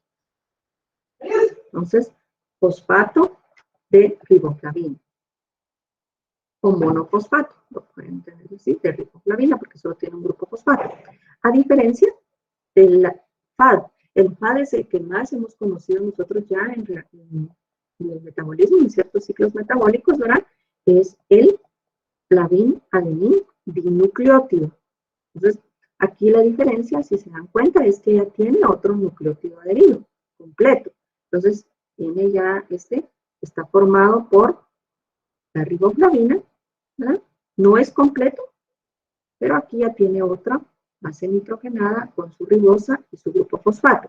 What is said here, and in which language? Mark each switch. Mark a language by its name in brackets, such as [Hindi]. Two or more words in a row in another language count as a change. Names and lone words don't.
[Spanish] Entonces, fosfato de riboflavina o monofosfato, lo pueden tener así, de riboflavina, porque solo tiene un grupo fosfato. A diferencia del FAD. El FAD es el que más hemos conocido nosotros ya en el metabolismo, en ciertos ciclos metabólicos, ¿verdad? Es el flavin-adenin dinucleótido. Entonces, aquí la diferencia, si se dan cuenta, es que ya tiene otro nucleótido adherido, completo. Entonces, tiene ya está formado por la riboflavina, ¿verdad? No es completo, pero aquí ya tiene otra base nitrogenada con su ribosa y su grupo fosfato.